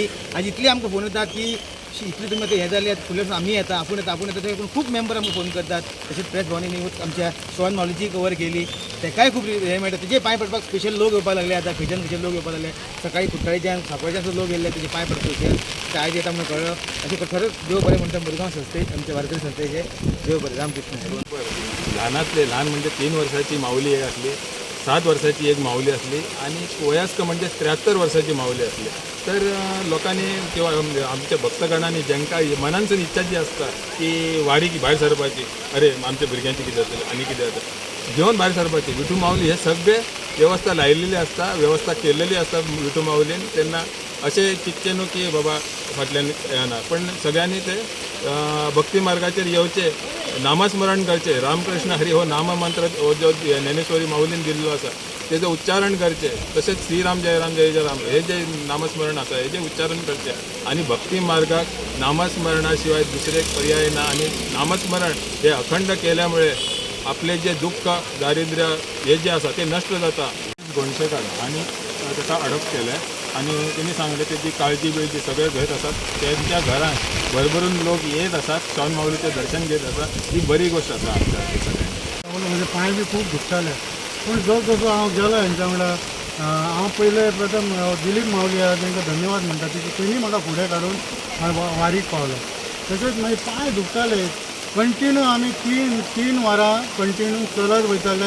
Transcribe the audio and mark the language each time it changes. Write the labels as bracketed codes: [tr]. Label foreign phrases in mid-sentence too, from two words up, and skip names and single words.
[kok] आनी इतली आमकां फोन येतात की इतली तुमी आतां हें जाली फुडले आमी येता आपूण येता ते खूब मेंबर आमकां फोन करतात. तशेंच प्रेस भावांनी न्यूज आमच्या श्वान माऊलीची कवर केली. तेकाय खूब हें मेळटा. तेजे पांय पडपाक स्पेशल लोक येवपाक लागले. आतां खंयच्यान खंयचे लोक येवपाक लागले. सकाळी कुट्टाळीच्यान सांकवाळच्यान सुद्दां लोक येयले तेजे पांय पडपाक. ते आयज येता म्हणून कळ्ळो. अशें खरंच देव बरें म्हणटा मुरगांव संस्थे आमचे वारकरी संस्थेचे देव बरें रामकृष्ण. लहान म्हणजे 3 वर्षाची माऊली एक असली, 7 वर्षाची एक माऊली असली आणि वयस्क म्हणजे 73 वर्षाची माऊली असली. तर लोकांनी किंवा आमच्या भक्तगणांनी ज्यांका मनांसून इच्छा जी असता की वारी की भायर सरपाची, अरे आमच्या भुरग्यांची कितें जातलें आनी कितें जाता, घेवन भायर सरपाची. विठू माऊली हे सगळे व्यवस्था लायिल्ली असता, व्यवस्था केलेली असता विठू माऊलीन. तेन्ना अशें चिंतचें न्हू की बाबा फाटल्यान येना, पण सगळ्यांनी ते भक्ती मार्गाचेर येवचे, नामस्मरण करचे. रामकृष्ण हरी हो नाममंत्र हो जो ज्ञानेश्वरी माऊलीन दिल्लो आसा तेजें उच्चारण करचे. तशेंच श्रीराम जय राम जय जय राम हे जे नामस्मरण आसा हेजें उच्चारण करचे. आनी भक्ती मार्गाक नामस्मरणा शिवाय दुसरे पर्याय ना. आनी नामस्मरण हे अखंड केल्यामुळे आपले जे दुःख दारिद्र्य हे जे आसा ते नष्ट जाता. गोंयचेकार आणि ताका अडप केलें आणि त्यांनी सांगले त्याची काळजी बिळजी सगळे घेत असतात. [mr] त्यांच्या घरात भरभरून लोक येत असतात, श्वान माऊलीचे दर्शन घेत असतात. [kok] ही बरी गोष्ट आसा आमच्या सगळ्यांक. म्हणजे पांय बी खूब दुखताले पूण जसो हांव गेलो हेंच्या वांगडा हांव पयले प्रथम दिलीप माऊली आहा तांकां धन्यवाद म्हणटा की तेणी म्हाका फुडें काडून हांव वारीक पावलो. तशेंच मागीर पांय दुखताले कंटिन्यू आमी 3 वरां कंटिन्यू चलत वयताले.